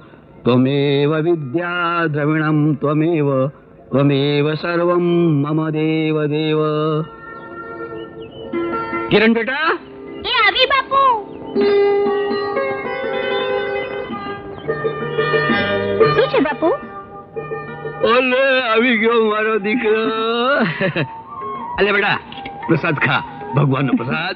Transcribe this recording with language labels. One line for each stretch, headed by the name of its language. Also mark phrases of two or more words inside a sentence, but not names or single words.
Sanskrit: त्वमेव विद्या द्रविणं त्वमेव त्वमेव सर्वं मम देव देव।
Gujarati: किरण बेटा ए આવી બાપુ શું છે બાપુ? ઓલે આવી ગયો મારો દીકરો। અલે બેટા પ્રસાદ ખા, ભગવાનનો પ્રસાદ।